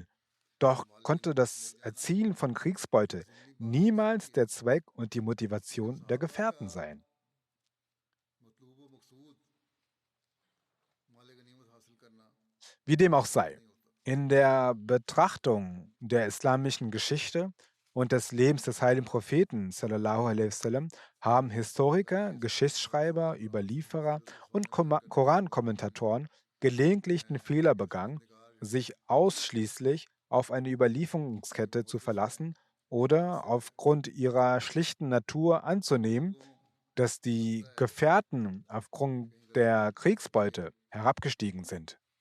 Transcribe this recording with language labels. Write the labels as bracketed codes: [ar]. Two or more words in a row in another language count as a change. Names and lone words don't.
[de] Doch konnte das Erzielen von Kriegsbeute niemals der Zweck und die Motivation der Gefährten sein. Wie dem auch sei, in der Betrachtung der islamischen Geschichte und des Lebens des heiligen Propheten [ar] صلى الله عليه وسلم [de] haben Historiker, Geschichtsschreiber, Überlieferer und Korankommentatoren gelegentlich den Fehler begangen, sich ausschließlich auf eine Überlieferungskette zu verlassen oder aufgrund ihrer schlichten Natur anzunehmen, dass die Gefährten aufgrund der Kriegsbeute herabgestiegen sind.